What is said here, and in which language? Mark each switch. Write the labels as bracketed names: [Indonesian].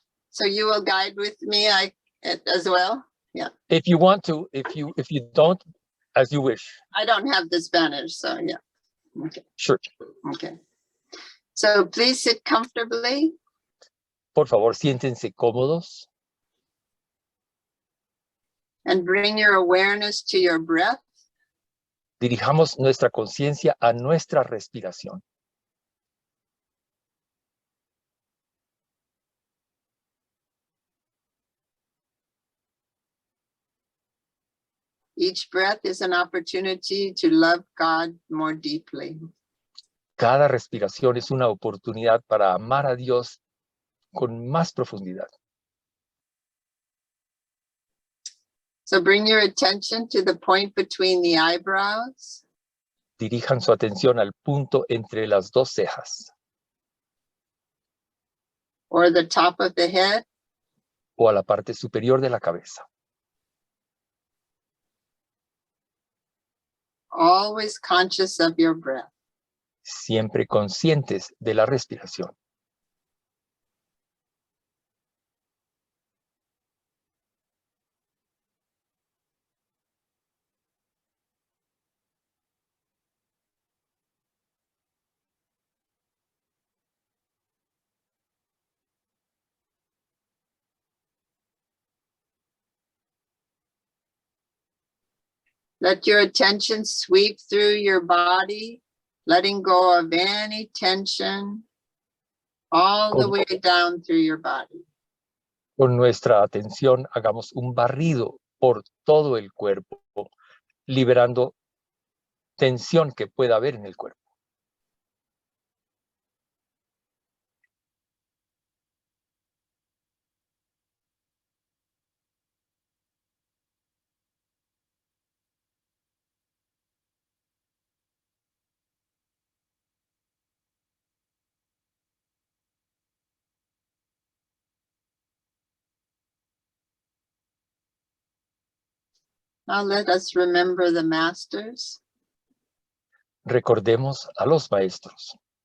[English] So you will guide with me as well? Yeah. If you want to, if you don't, as you wish. I don't have the Spanish, so yeah. Okay. Sure. Okay. So please sit comfortably. [Spanish] Por favor, siéntense cómodos. [English] And bring your awareness to your breath. [Spanish] Dirijamos nuestra conciencia a nuestra respiración. [English] Each breath is an opportunity to love God more deeply. [Spanish] Cada respiración es una oportunidad para amar a Dios con más profundidad. [English] So bring your attention to the point between the eyebrows. [Spanish] Dirijan su atención al punto entre las dos cejas. [English] Or the top of the head. [Spanish] O a la parte superior de la cabeza. [English] Always conscious of your breath. [Spanish] Siempre conscientes de la respiración. [English] Let your attention sweep through your body, letting go of any tension, all the way down through your body. [Spanish] Con nuestra atención hagamos un barrido por todo el cuerpo, liberando tensión que pueda haber en el cuerpo. [English] Now let us remember the masters. [Spanish] Recordemos a los maestros.